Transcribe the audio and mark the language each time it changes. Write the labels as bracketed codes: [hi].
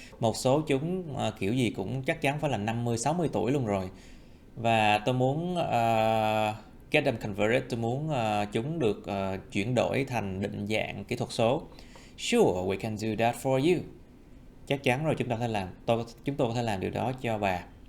[vi] Một số chúng kiểu gì cũng chắc chắn phải là 50-60 tuổi luôn rồi. Và tôi muốn [en] get them converted, [vi] tôi muốn chúng được chuyển đổi thành định dạng kỹ thuật số. [en] Sure, we can do that for you. [vi] Chắc chắn rồi, chúng tôi có thể làm điều đó cho bà.